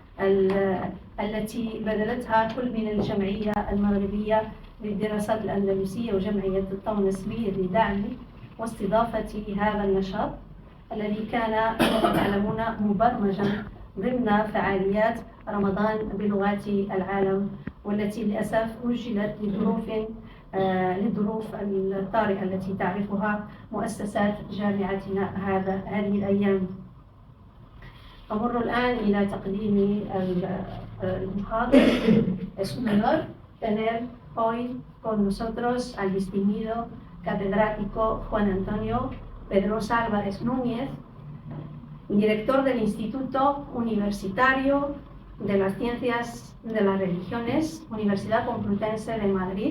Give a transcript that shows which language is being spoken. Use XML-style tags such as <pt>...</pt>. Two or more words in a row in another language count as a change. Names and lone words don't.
<ar>التي بذلتها كل من الجمعية المغربية للدراسات الأندلسية وجمعية الطونسبي لدعم واستضافة هذا النشاط الذي كان كما تعلمون مبرمجا ضمن فعاليات رمضان بلغات العالم، والتي للأسف أجلت للظروف الطارئة التي تعرفها مؤسسات جامعتنا هذه الأيام. أمر الآن إلى تقديم المحاضر.</ar> <es>Es un honor tener hoy con nosotros al distinguido catedrático Juan Antonio Pedrosa Álvarez Núñez, director del Instituto Universitario de las Ciencias de las Religiones, Universidad Complutense de Madrid.</es>